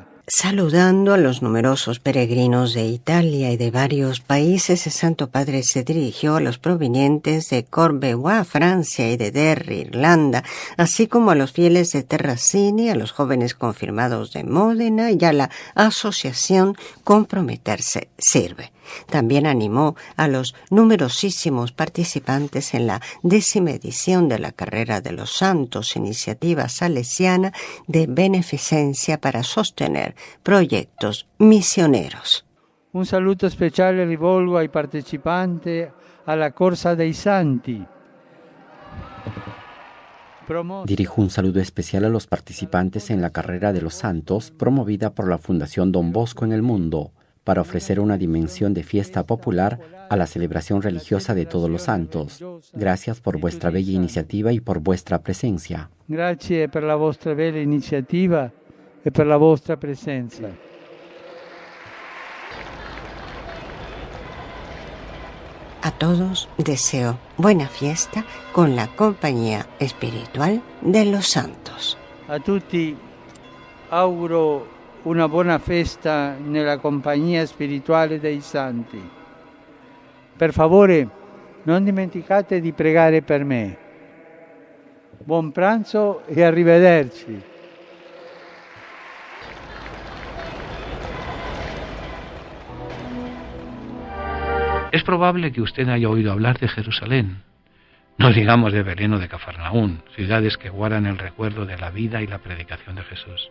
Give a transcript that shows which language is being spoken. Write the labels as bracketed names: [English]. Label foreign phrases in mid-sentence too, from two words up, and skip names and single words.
[Spanish] Saludando a los numerosos peregrinos de Italia y de varios países, el Santo Padre se dirigió a los provenientes de Courbevoie, Francia, y de Derry, Irlanda, así como a los fieles de Terracini, a los jóvenes confirmados de Módena y a la asociación Comprometerse Sirve. También animó a los numerosísimos participantes en la 10ª edición de la Carrera de los Santos, iniciativa salesiana de beneficencia para sostener proyectos misioneros. [Italian] Un saluto speciale rivolgo ai partecipanti alla Corsa dei Santi. [Spanish] Dirijo un saludo especial a los participantes en la Carrera de los Santos, promovida por la Fundación Don Bosco en el mundo, para ofrecer una dimensión de fiesta popular a la celebración religiosa de todos los santos. Gracias por vuestra bella iniciativa y por vuestra presencia. [Italian] Grazie per la vostra bella iniziativa e per la vostra presenza. [Spanish] A todos deseo buena fiesta con la compañía espiritual de los santos. [Italian] A tutti auguro una buona festa nella compagnia spirituale dei santi. Per favore, non dimenticate di pregare per me. Buon pranzo e arrivederci. [Spanish] Es probable que usted haya oído hablar de Jerusalén, no digamos de Belén o de Cafarnaún, ciudades que guardan el recuerdo de la vida y la predicación de Jesús.